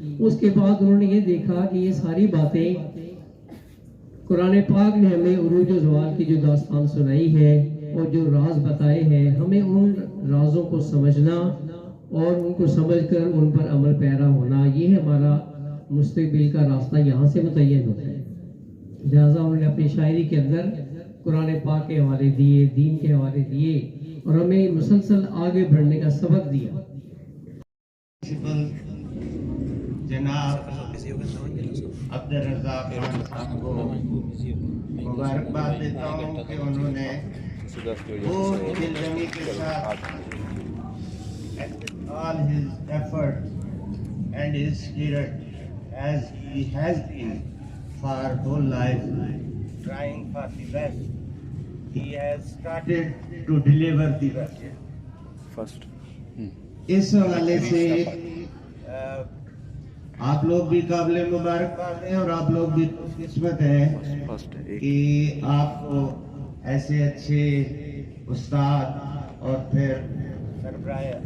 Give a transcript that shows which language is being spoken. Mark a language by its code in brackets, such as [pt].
[ur] اس کے بعد انہوں نے یہ دیکھا کہ یہ ساری باتیں قرآن پاک نے ہمیں عروج و زوال کی جو داستان سنائی ہے اور جو راز بتائے ہیں، ہمیں ان رازوں کو سمجھنا اور ان کو سمجھ کر ان پر عمل پیرا ہونا، یہ ہمارا مستقبل کا راستہ یہاں سے متعین ہوتا ہے. لہٰذا انہوں نے اپنی شاعری کے اندر قرآن پاک کے حوالے دیے، دین کے حوالے دیے اور ہمیں مسلسل آگے بڑھنے کا سبق دیا. جناب عبدالرزاق خان صاحب کو مبارکباد دیتا ہوں کہ انہوں نے وہ دلجمی کے ساتھ [en] all his effort and his spirit as he has been for whole life trying for the best, he has started to deliver the best. [ur] First. اس حوالے سے آپ لوگ بھی قابل مبارکباد ہیں اور آپ لوگ بھی قسمت ہیں کہ آپ کو ایسے اچھے استاد اور پھر سربراہ